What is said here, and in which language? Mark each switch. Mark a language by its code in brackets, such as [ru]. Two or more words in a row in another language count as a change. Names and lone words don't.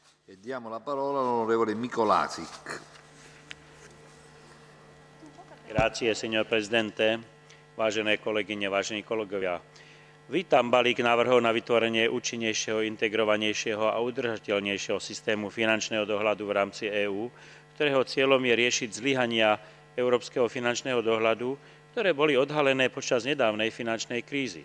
[it] Diamo la parola all'onorevole Mikolášik. Grazie, signor Presidente, [sk] vážené kolegyne, vážení kolegovia. Vítam balík návrhov na vytvorenie účinnejšieho, integrovanejšieho a udržateľnejšieho systému finančného dohľadu v rámci EÚ, ktorého cieľom je riešiť zlyhania európskeho finančného dohľadu, ktoré boli odhalené počas nedávnej finančnej krízy.